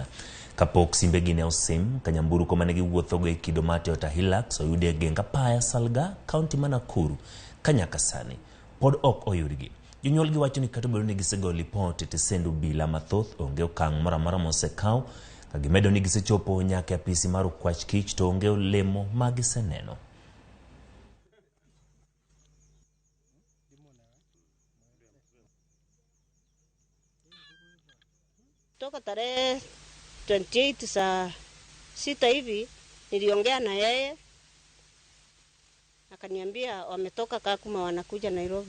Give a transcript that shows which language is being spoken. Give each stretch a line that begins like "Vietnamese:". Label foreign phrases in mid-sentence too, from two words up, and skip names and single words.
Luo (Kenya and Tanzania): Kapok simbegi ne osim, ka nyamburko mane giwuothogo e kido mar Toyota Hilux oyudi e geng apaya Salga, kaunti ma Nakuru, ka nyaka sani pod ok oyudgi. Jonyuolgi wacho ni kata obedo ni gisego lipot e tesend obila mathoth, onge okang' moro amora mosekaw, ka gimedo ni gisechopo nyaka e apisi mar okwach kich to onge olemo ma giseneno.
Swahili: Toka tarehe 28 saa 6 hivi niliongea na yeye, akaniambia wametoka Kakuma wanakuja Nairobi.